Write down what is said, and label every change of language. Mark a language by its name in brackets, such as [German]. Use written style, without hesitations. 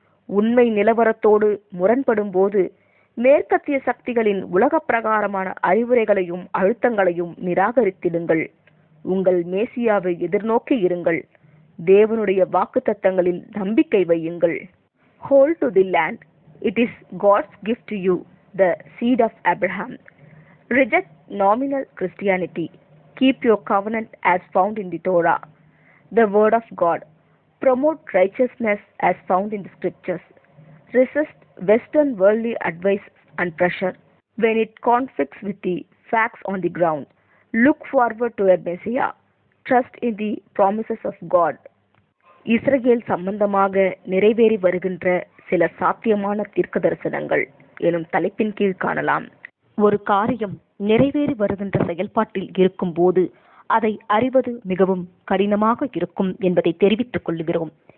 [Tamil] உண்மை நிலவரத்தோடு முரண்படும் போது மேற்கத்திய சக்திகளின் உலக பிரகாரமான அறிவுரைகளையும் அழுத்தங்களையும் நிராகரித்திடுங்கள். உங்கள் மேசியாவை எதிர்நோக்கி இருங்கள். தேவனுடைய வாக்குத்தத்தங்களில் நம்பிக்கை வையுங்கள். [English] Hold to the land. It is God's gift to you, the seed of Abraham. Reject nominal Christianity. Keep your covenant as found in the Torah, the word of God. Promote righteousness as found in the scriptures. Resist Western worldly advice and pressure when it conflicts with the facts on the ground. Look forward to a Messiah. Trust in the promises of God. [Tamil] இஸ்ரவேல் சம்பந்தமாக நிறைவேறி வருகின்ற சில சாத்தியமான தீர்க்க தரிசனங்கள் எனும் தலைப்பின் கீழ் காணலாம். ஒரு காரியம் நிறைவேறி வருகின்ற செயல்பாட்டில் இருக்கும் போது அதை அறிவது மிகவும் கடினமாக இருக்கும் என்பதை தெரிவித்துக் கொள்கிறோம்.